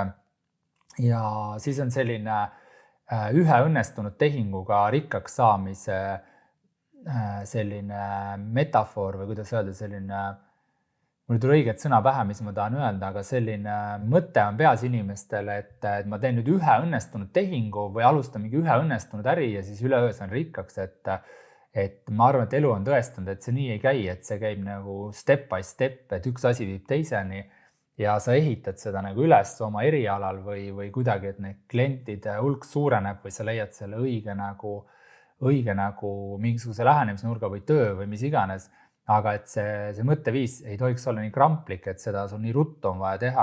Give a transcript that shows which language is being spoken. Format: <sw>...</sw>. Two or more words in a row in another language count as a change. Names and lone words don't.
<et>Ja siis on selline ühe õnnestunud tehinguga rikkaks saamise selline metafoor või kuidas öelda, selline mul ei tule õiget sõna pähe, mis ma tahan öelda, aga selline mõte on peas inimestele, et ma teen nüüd ühe õnnestunud tehingu või alustan mingi ühe õnnestunud äri ja siis üleöö saan rikkaks, et ma arvan, et elu on tõestanud, et see nii ei käi, et see käib nagu</et> <en>step by step,</en> <et>et üks asi viib teiseni ja sa ehitad seda nagu üles oma erialal või kuidagi, et need klientide hulk suureneb või sa leiad selle õige nagu mingisuguse lähenemisnurga või töö või mis iganes. Aga et see mõtteviis ei tohiks olla nii kramplik, et seda sul nii ruttu on vaja teha.</et>